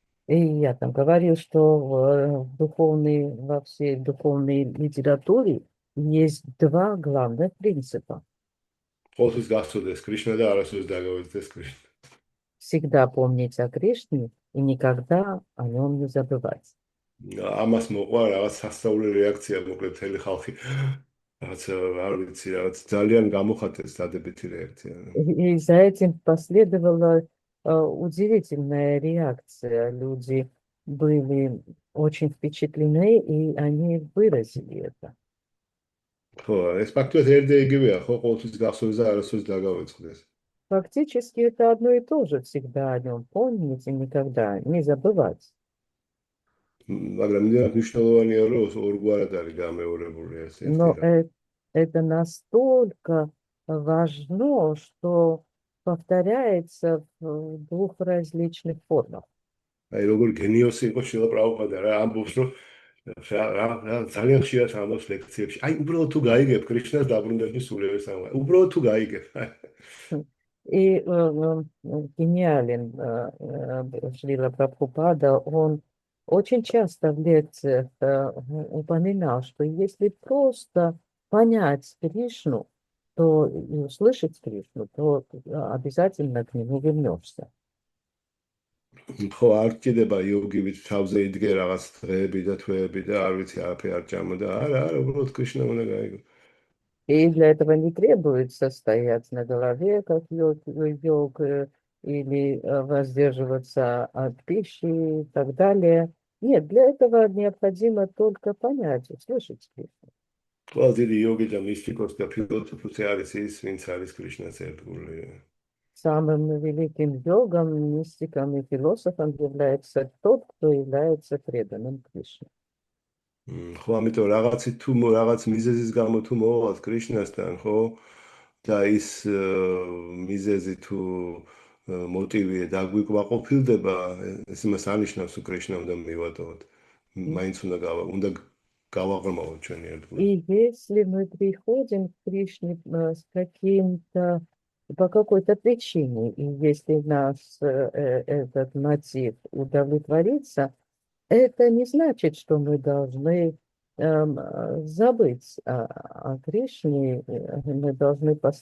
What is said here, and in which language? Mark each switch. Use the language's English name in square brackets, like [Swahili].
[Russian] И я там говорил, что во всей духовной литературе есть два главных принципа. [Georgian] ყოველთვის გახსოვდეს კრიშნა და არასოდეს დაგავიწყდეს კრიშნა. [Russian] Всегда помнить о Кришне и никогда о нем не забывать. [Georgian] ამას მოყვა რაღაც სასწაული რეაქცია, მოკლედ მთელი ხალხი რაღაც არ ვიცი, რაღაც ძალიან გამოხატეს დადებითი რეაქცია. [Russian] И за этим последовала удивительная реакция. Люди были очень впечатлены, и они выразили это. [Georgian] ხო, ეს ფაქტობრივად ერთ და იგივეა, ხო, ყოველთვის გახსოვდეს და არასოდეს დაგავიწყდეს. [Russian] Фактически это одно и то же. Всегда о нем помнить и никогда не забывать. [Georgian] მაგრამ იმდენად მნიშვნელოვანია, რომ ორგვარად არის გამეორებული ეს [Russian] Но [Georgian] ერთი. [Russian] это настолько важно, что повторяется в двух различных формах. [Georgian] აი როგორ გენიოსი იყო შილა პრაბჰუპადა რა ამბობს, რომ რა ძალიან ხშირად ამბობს ლექციებში. აი უბრალოდ თუ გაიგებ კრიშნას დაბრუნების სულიერს ამბობს. უბრალოდ თუ გაიგებ. [Russian] И гениален Шрила Прабхупада, он очень часто в лекциях упоминал, что если просто понять Кришну, то и услышать Кришну, то обязательно к нему вернешься. [Georgian] ხო, არ ჭირდება იოგივით თავზე იდგე რაღაც დღეები და თვეები და არ ვიცი არაფერი არ ჭამოდა. არა, უბრალოდ კრიშნა უნდა გაიგო. [Russian] И для этого не требуется стоять на голове, как йог, или воздерживаться от пищи и так далее. Нет, для этого необходимо только понять, услышать Кришну. [Georgian] ყველა დიდი იოგი და მისტიკოსი და ფილოსოფოსი არის ის, ვინც არის კრიშნას ერთგული. [Russian] Самым великим йогом, мистиком и философом является тот, кто является преданным Кришне. [Georgian] ხო, ამიტომ რაღაცი თუ რაღაც მიზეზის გამო თუ მოვალ კრიშნასთან, ხო? და ის მიზეზი თუ მოტივი დაგვიკმაყოფილდება, ეს იმას ანიშნავს, რომ კრიშნა უნდა მივატოვოთ. მაინც უნდა გავაღრმავოთ ჩვენი ერთგული. [Russian] И если мы приходим к Кришне с каким-то, по какой-то причине, и если нас этот мотив удовлетворится, это не значит, что мы должны забыть о Кришне, мы должны